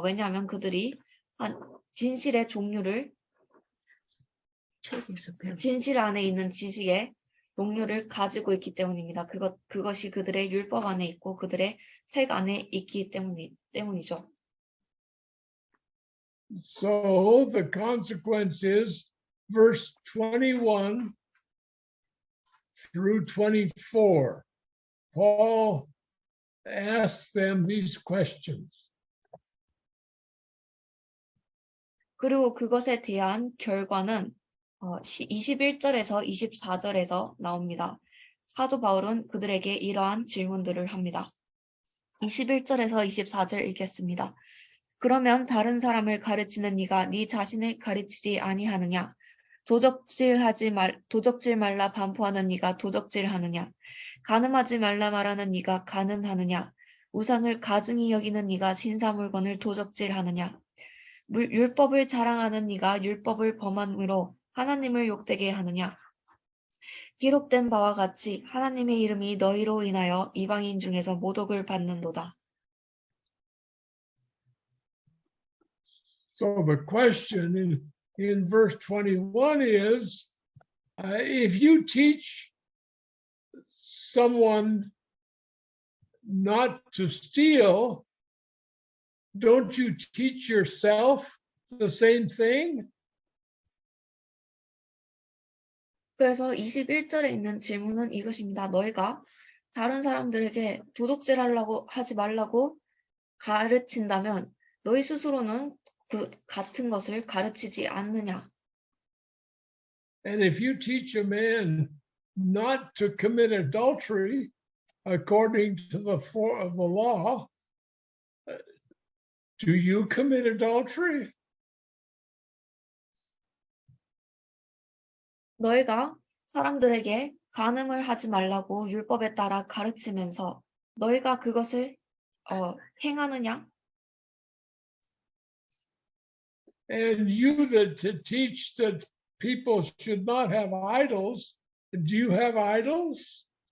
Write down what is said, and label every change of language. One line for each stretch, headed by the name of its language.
Korean: 왜냐하면 그들이 진실의 종류를 책에서 배운 진실 안에 있는 지식의 종류를 가지고 있기 때문입니다. 그것이 그들의 율법 안에 있고 그들의 책 안에 있기 때문이죠.
English: So the consequence is verse 21 through 24. Paul asks them these questions.
Korean: 그리고 그것에 대한 결과는 21절에서 24절에서 나옵니다. 사도 바울은 그들에게 이러한 질문들을 합니다. 21절에서 24절 읽겠습니다. 그러면 다른 사람을 가르치는 네가 네 자신을 가르치지 아니하느냐? 도적질 말라 반포하는 네가 도적질하느냐? 간음하지 말라 말하는 네가 간음하느냐? 우상을 가증히 여기는 네가 신사물건을 도적질하느냐? 율법을 자랑하는 네가 율법을 범함으로 하나님을 욕되게 하느냐? 기록된 바와 같이 하나님의 이름이 너희로 인하여 이방인 중에서 모독을 받는도다.
English: So the question in verse 21 is, if you teach someone not to steal, don't you teach yourself the same thing?
Korean: 그래서 21절에 있는 질문은 이것입니다. 너희가 다른 사람들에게 도둑질하려고 하지 말라고 가르친다면 너희 스스로는 그 같은 것을 가르치지 않느냐?
English: And if you teach a man not to commit adultery according to the law, do you commit adultery?
Korean: 너희가 사람들에게 간음을 하지 말라고 율법에 따라 가르치면서 너희가 그것을 행하느냐?
English: And you that to teach that people should not have idols, do you have idols?